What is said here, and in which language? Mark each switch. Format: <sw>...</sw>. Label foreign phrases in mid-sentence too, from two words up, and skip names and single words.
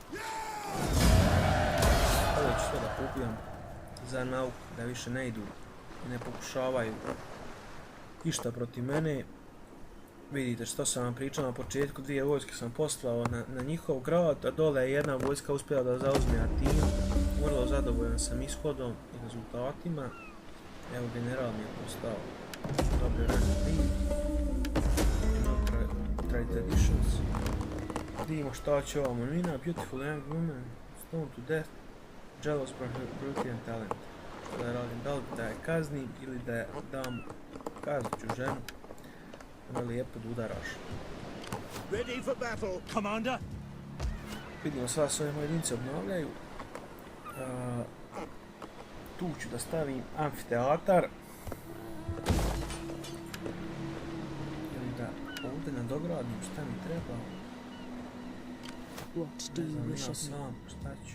<bs>Ovo ću sve da popijam za nauk, da više ne idu i ne pokušavaju išta protiv mene. Vidite što sam vam pričao na početku, dvije vojske sam poslao na njihov grad, a dole je jedna vojska uspjela da zauzme Atinu. Vrlo zadovoljan sam ishodom i rezultatima. Evo general mi je postao dobri rank 3.</bs> <en>Trade traditions.</en> <bs>Vidimo šta će ova monina.</bs> <en>Beautiful young woman, stoned to death, jealous for her beauty and talent.</en> <bs>Što da radim, da li da je kaznim ili da je dam kaznit ću ženu. Ono je lijepo da udaraš.</bs> <en>Ready for battle, commander.</en> <bs>Vidimo sva svoje jedinice obnavljaju. Tu ću da stavim amfiteatar. Ili da ovdje nadogradim šta mi treba. Ne znam ja sam šta ću.</bs>